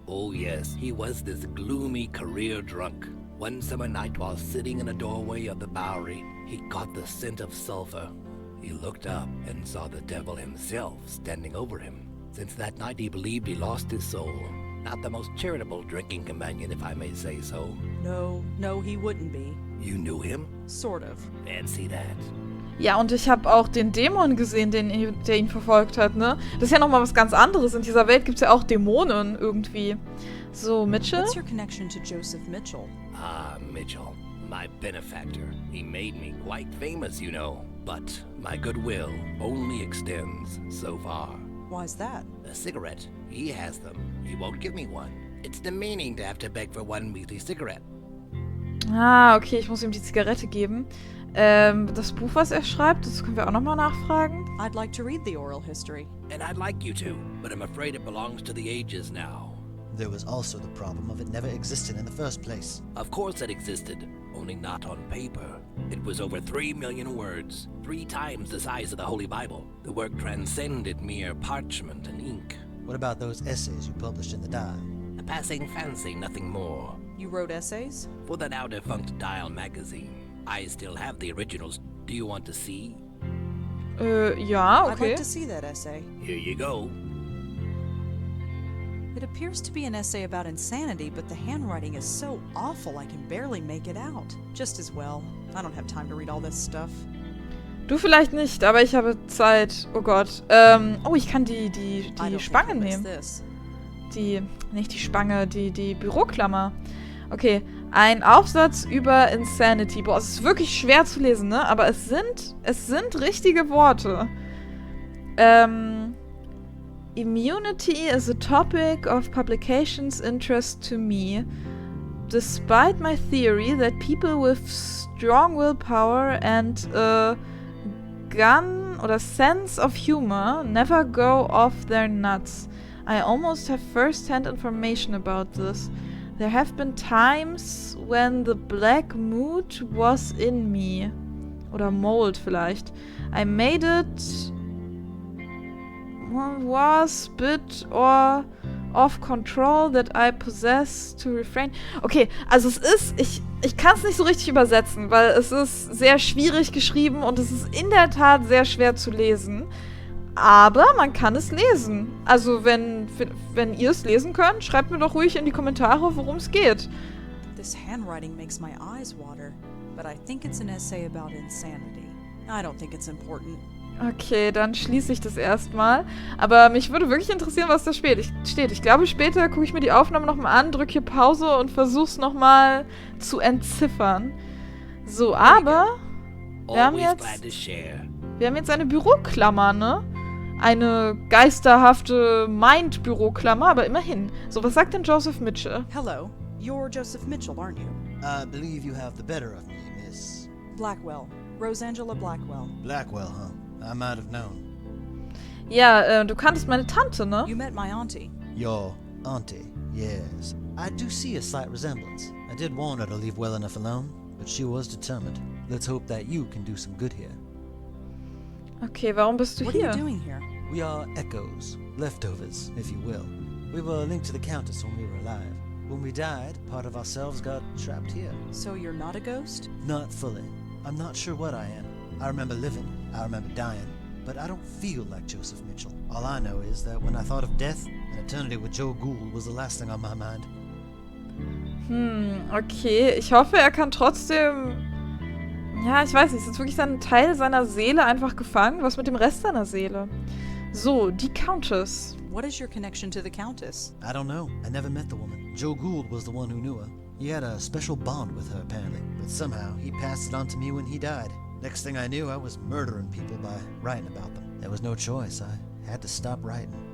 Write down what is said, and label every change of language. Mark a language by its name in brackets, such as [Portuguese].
[English] Oh yes, he was this gloomy career drunk. One summer night while sitting in a doorway of the Bowery, he caught the scent of sulfur. He looked up and saw the devil himself standing over him. Since that night he believed he lost his soul. Not the most charitable drinking companion, if I may say so. No, he wouldn't be. You knew him? Sort of. Fancy that. [German] Ja, und ich habe auch den Dämon gesehen, der ihn verfolgt hat, ne? Das ist ja nochmal was ganz anderes. In dieser Welt gibt es ja auch Dämonen irgendwie. [English] So, Mitchell? What's your connection to Joseph Mitchell? Ah, Mitchell. My benefactor. He made me quite famous, you know. But my goodwill only extends so far. Why's that? A cigarette. He has them. He won't give me one. It's demeaning to have to beg for one measly cigarette. [German] Ah, okay, ich muss ihm die Zigarette geben. Das Buch, was er schreibt, das können wir auch nochmal nachfragen. [English] I'd like to read the oral history. And I'd like you to, but I'm afraid it belongs to the ages now. There was also the problem of it never existing in the first place. Of course it existed, only not on paper. It was over 3 million words, 3 times the size of the Holy Bible. The work transcended mere parchment and ink. What about those essays you published in the Dial? A passing fancy, nothing more. You wrote essays? For the now defunct Dial magazine. I still have the originals. Do you want to see? [German] Ja, [English] I'd okay. like to see that essay. Here you go. It appears to be an essay about insanity, but the handwriting is so awful I can barely make it out. Just as well. I don't have time to read all this stuff. [German] Du vielleicht nicht, aber ich habe Zeit. Oh Gott. Oh, ich kann die Spange nehmen. Nicht die Spange, die Büroklammer. Okay, ein Aufsatz über Insanity. Boah, es ist wirklich schwer zu lesen, ne? Aber es sind richtige Worte. [English] Immunity is a topic of publication's interest to me. Despite my theory that people with strong willpower and a gun or a sense of humor never go off their nuts. I almost have first-hand information about this. There have been times when the black mood was in me. [German] Oder [English] mold [German] vielleicht. [English] I made it was bit or of control that I possess to refrain. [German] Okay, also es ist, ich kann es nicht so richtig übersetzen, weil es ist sehr schwierig geschrieben und es ist in der Tat sehr schwer zu lesen. Aber man kann es lesen. Also wenn ihr es lesen könnt, schreibt mir doch ruhig in die Kommentare, worum es geht. [English] This handwriting makes my eyes water, but I think it's an essay about insanity. I don't think it's important. [German] Okay, dann schließe ich das erstmal. Aber mich würde wirklich interessieren, was da steht. Ich glaube, später gucke ich mir die Aufnahme nochmal an, drücke hier Pause und versuche es nochmal zu entziffern. So, aber wir haben jetzt eine Büroklammer, ne? Eine geisterhafte Mind-Büroklammer, aber immerhin. So, was sagt denn Joseph Mitchell? [English] Hello, you're Joseph Mitchell, aren't you? I believe you have the better of me, Miss Blackwell. Rosangela Blackwell. Blackwell, huh? I might have known. [German] Ja, du kanntest meine Tante, ne? [English] You met my auntie. Your auntie, yes. I do see a slight resemblance. I did warn her to leave well enough alone, but she was determined. Let's hope that you can do some good here. [German] Okay, warum bist du [English] What [German] hier? [English] are you doing here? We are echoes, leftovers, if you will. We were linked to the Countess when we were alive. When we died, part of ourselves got trapped here. So you're not a ghost? Not fully. I'm not sure what I am. I remember living, I remember dying, but I don't feel like Joseph Mitchell. All I know is that when I thought of death, an eternity with Joe Gould was the last thing on my mind. Okay. [German] Ich hoffe, er kann trotzdem... Ja, ich weiß nicht, ist jetzt wirklich ein Teil seiner Seele einfach gefangen? Was mit dem Rest seiner Seele? So, die Countess. [English] What is your connection to the Countess? I don't know. I never met the woman. Joe Gould was the one who knew her. He had a special bond with her, apparently. But somehow, he passed it on to me when he died. Next thing I knew, I was murdering people by writing about them. There was no choice. I had to stop writing.